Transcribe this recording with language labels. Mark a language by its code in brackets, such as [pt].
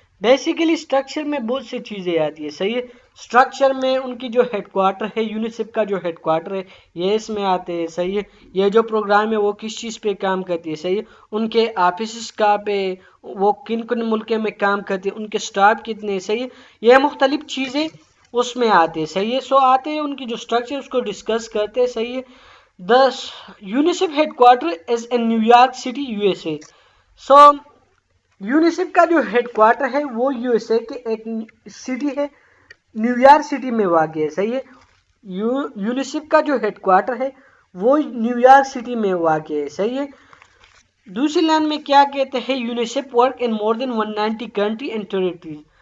[ur] Basically structure میں بہت سی چیزیں آتی ہے. صحیح ہے. اسٹرکچر میں ان کی جو ہیڈ کوارٹر ہے, یونیسیف کا جو ہیڈ کوارٹر ہے یہ اس میں آتے ہیں. صحیح ہے. یہ جو پروگرام ہے وہ کس چیز پہ کام کرتی ہے. صحیح ہے. ان کے آفیسز کا پہ وہ کن کن ملکوں میں کام کرتی ہے, ان کے سٹاف کتنے. صحیح ہے. یہ مختلف چیزیں اس میں آتے ہیں. صحیح ہے. سو آتے ہیں ان کی جو اسٹرکچر اس کو ڈسکس کرتے ہیں. صحیح ہے. [en] The UNICEF headquarter is in New York City, USA. [ur] So UNICEF کا جو ہیڈ کوارٹر ہے وہ یو ایس اے کے ایک سٹی ہے, نیو یارک سٹی میں واقع ہے. صحیح ہے. یونیسیف کا جو ہیڈ کوارٹر ہے وہ نیو یارک سٹی میں واقع ہے. صحیح ہے. دوسری لائن میں کیا کہتے ہیں, [en] UNICEF work in more than 190 country and territories.